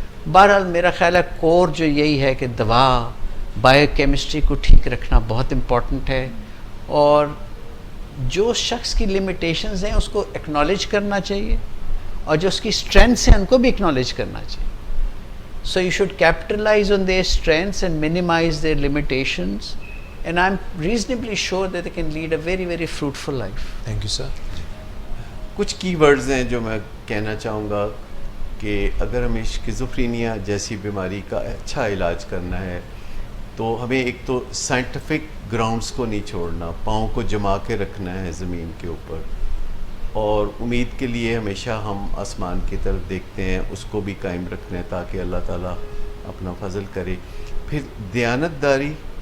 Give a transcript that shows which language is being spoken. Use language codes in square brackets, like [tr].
[hi] बहरहाल मेरा ख्याल है कोर जो यही है कि दवा, बायोकेमिस्ट्री को ठीक रखना बहुत इम्पॉर्टेंट है, और जो शख्स की लिमिटेशंस हैं उसको एक्नॉलेज करना चाहिए, और जो उसकी स्ट्रेंथ्स हैं उनको भी एक्नॉलेज करना चाहिए. [en] So you should capitalize on their strengths and minimize their limitations, and I'm reasonably sure that they can lead a very, very fruitful life. Thank you, sir. [hi] कुछ कीवर्ड्स हैं जो मैं कहना चाहूँगा कि अगर हमें स्किज़ोफ्रेनिया जैसी बीमारी का अच्छा इलाज करना है तो हमें एक तो साइंटिफिक ग्राउंड्स को नहीं छोड़ना, पाँव को जमा के रखना है ज़मीन के ऊपर, और उम्मीद के लिए हमेशा हम आसमान की तरफ देखते हैं, उसको भी कायम रखना है ताकि अल्लाह ताला अपना फजल करे. फिर दयानतदारी